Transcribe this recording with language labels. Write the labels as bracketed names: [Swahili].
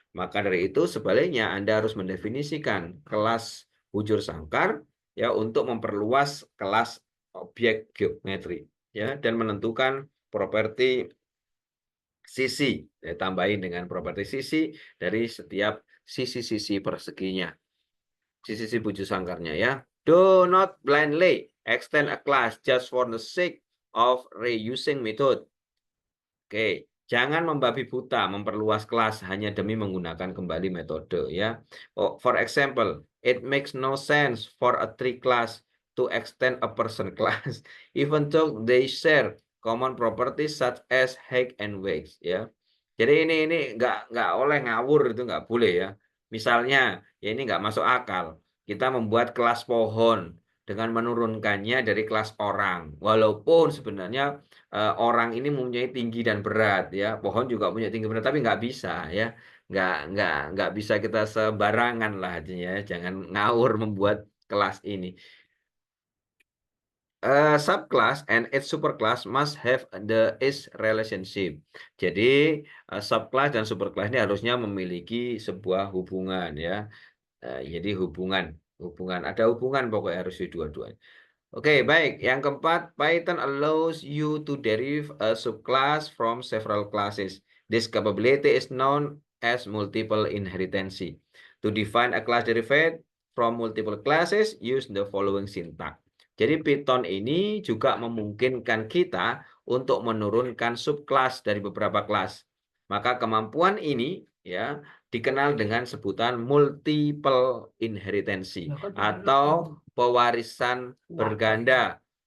[Indonesian] Maka dari itu sebaliknya Anda harus mendefinisikan kelas bujur sangkar ya untuk memperluas kelas objek geometri ya dan menentukan properti sisi, ya, tambahin dengan properti sisi dari setiap sisi-sisi perseginya. Sisi bujur sangkarnya ya. [English] Do not blindly extend a class just for the sake of reusing method. [Indonesian] Oke, jangan membabi buta memperluas kelas hanya demi menggunakan kembali metode ya. [English] Oh, for example, it makes no sense for a tree class to extend a person class even though they share common properties such as height and weight ya. [Indonesian] Jadi ini nggak oleh ngawur, itu nggak boleh ya. Misalnya ya ini nggak masuk akal. Kita membuat kelas pohon dengan menurunkannya dari kelas orang. Walaupun sebenarnya orang ini mempunyai tinggi dan berat ya. Pohon juga punya tinggi berat tapi nggak bisa ya. Nggak bisa kita sembarangan lah ya. Jangan ngawur membuat kelas ini. [English] Subclass and its superclass must have the is relationship. [Indonesian] Jadi subclass dan superclass ini harusnya memiliki sebuah hubungan ya. Jadi hubungan ada hubungan pokoknya harus di dua-duanya. Oke, baik. Yang keempat, [English] Python allows you to derive a subclass from several classes. This capability is known as multiple inheritance. To define a class derivative from multiple classes, use the following syntax. [Indonesian] Jadi Python ini juga memungkinkan kita untuk menurunkan subclass dari beberapa kelas. Maka kemampuan ini ya dikenal dengan sebutan multiple inheritance atau pewarisan berganda.